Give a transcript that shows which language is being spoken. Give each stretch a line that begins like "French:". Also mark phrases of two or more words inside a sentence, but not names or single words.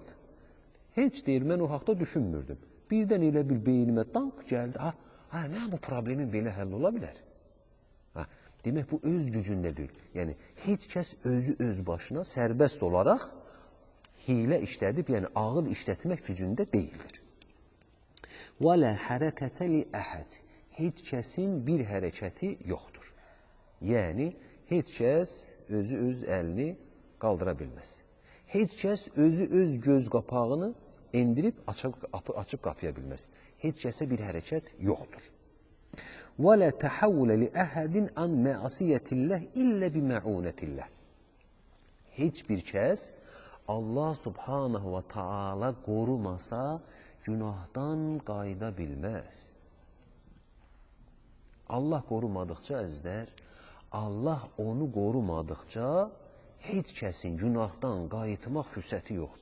Azerbaijani: Heç deyir, mən o haqda düşünmürdüm. birdən elə bir beynimə dank gəldi. Nə bu problemin belə həll ola bilər? Demək, bu öz gücündə deyil. Yəni, heç kəs özü öz başına sərbəst olaraq hilə işlədib, yəni ağıl işlətmək gücündə deyildir.
Arabic: وَلَا حَرَكَةَ لِأَحَدٍ
Azerbaijani: Heç kəsin bir hərəkəti yoxdur. Yəni, heç kəs özü öz əlini qaldıra bilməz. Heç kəs özü öz göz qapağını endirib açıb qapıya bilməz. Heç kəsə bir hərəkət yoxdur.
Arabic: وَلَا تَحَوُّلَ لِأَحَدٍ عَنْ مَعْصِيَةِ اللَّهِ إِلَّا بِمَعُونَةِ اللَّهِ
Azerbaijani: Heç bir kəs
Arabic: الله سبحانه وتعالى
Azerbaijani: qorumasa günahdan qayıda bilməz. Allah qorumadıqca əzizlər, Allah onu qorumadıqca heç kəsin günahdan qayıtmaq fürsəti yoxdur.